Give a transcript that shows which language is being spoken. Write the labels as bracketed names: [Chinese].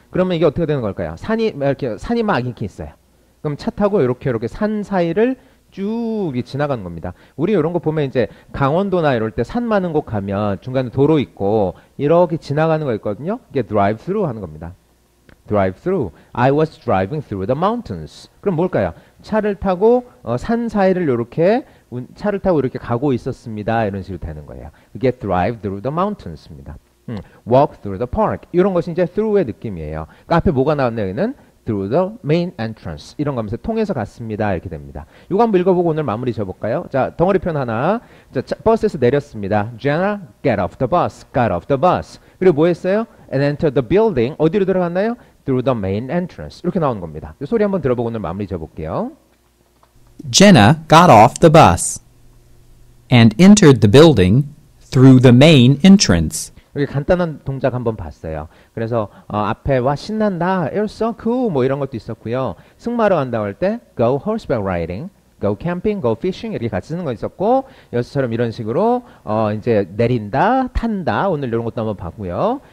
[Korean] 그러면 이게 어떻게 되는 걸까요? 산이 막 이렇게 있어요. 그럼 차 타고 이렇게 산 사이를 쭉 지나가는 겁니다. 우리 이런 거 보면 이제 강원도나 이럴 때 산 많은 곳 가면 중간에 도로 있고 이렇게 지나가는 거 있거든요. 이게 [English] drive through [Korean] 하는 겁니다. [English] drive through. I was driving through the mountains. [Korean] 그럼 뭘까요? 차를 타고 산 사이를 차를 타고 이렇게 가고 있었습니다. 이런 식으로 되는 거예요. 이게 [English] drive through the mountains [Korean] 입니다. [English] walk through the park. [Korean] 이런 것이 이제 through의 느낌이에요. 그러니까 앞에 뭐가 나왔나요? 여기는 [English] through the main entrance. [Korean] 이런 거 하면서 통해서 갔습니다. 이렇게 됩니다. 이거 한번 읽어보고 오늘 마무리 지어볼까요? 자, 덩어리 편 하나. 자, 버스에서 내렸습니다. [English] Jenna, get off the bus. Got off the bus. [Korean] 그리고 뭐 했어요? [English] And entered the building. [Korean] 어디로 들어갔나요? [English] Through the main entrance. [Korean] 이렇게 나오는 겁니다. 이 소리 한번 들어보고 오늘 마무리 지어볼게요. [English] Jenna got off the bus and entered the building through the main entrance. [Korean] 이렇게 간단한 동작 한번 봤어요. 그래서 앞에 와 신난다, [English] you're so cool [Korean] 뭐 이런 것도 있었고요. 승마로 간다고 할 때 [English] go horseback riding, go camping, go fishing [Korean] 이렇게 같이 쓰는 거 있었고 여기서처럼 이런 식으로 이제 내린다, 탄다 오늘 이런 것도 한번 봤고요.